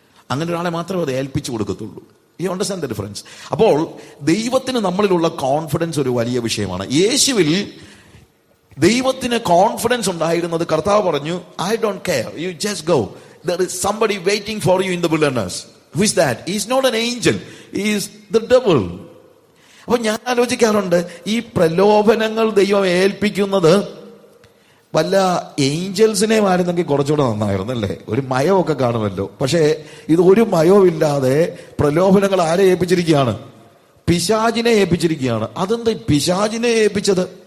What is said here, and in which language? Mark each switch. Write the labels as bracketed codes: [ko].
[ml] അങ്ങനെ ഒരാളെ മാത്രമേ അത് ഏൽപ്പിച്ചു കൊടുക്കത്തുള്ളൂ. [en] You understand the difference? [ml] അപ്പോൾ ദൈവത്തിന് നമ്മളിലുള്ള കോൺഫിഡൻസ് ഒരു വലിയ വിഷയമാണ്. യേശുവിൽ ദൈവത്തിന് കോൺഫിഡൻസ് ഉണ്ടായിരുന്നത് കർത്താവ് പറഞ്ഞു, [en] I don't care, you just go, there is somebody waiting for you in the wilderness. Who is that? He is not an angel, he is the devil. [ml] അപ്പൊ ഞാൻ ആലോചിക്കാറുണ്ട്, ഈ പ്രലോഭനങ്ങൾ ദൈവം ഏൽപ്പിക്കുന്നത് വല്ല ഏഞ്ചൽസിനെ ആയിരുന്നെങ്കിൽ കുറച്ചുകൂടെ നന്നായിരുന്നു, അല്ലേ? ഒരു മയമൊക്കെ കാണുമല്ലോ. പക്ഷേ ഇത് ഒരു മയവും ഇല്ലാതെ പ്രലോഭനങ്ങൾ ആരെ ഏൽപ്പിച്ചിരിക്കുകയാണ്? പിശാചിനെ ഏൽപ്പിച്ചിരിക്കുകയാണ്. അതെന്താ പിശാചിനെ ഏൽപ്പിച്ചത്?